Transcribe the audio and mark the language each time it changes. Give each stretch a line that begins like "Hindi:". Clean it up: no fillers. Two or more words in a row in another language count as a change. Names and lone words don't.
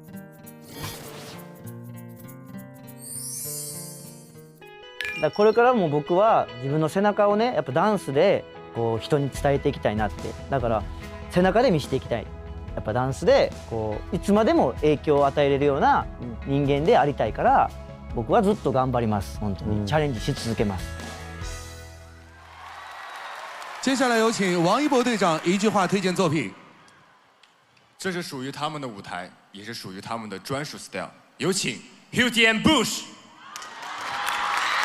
Japanese: だこれからも僕は自分の背中をねやっぱダンスでこう人に伝えていきたいなって。だから背中で見せていきたい。やっぱダンスでこういつまでも影響を与えれるような人間でありたいから、僕はずっと頑張ります。本当にチャレンジし続けます。
Chinese: 接下来有请王一博队长一句话推荐作品。这是属于他们的舞台，也是属于他们的专属 style。有请 Hilti and Bush。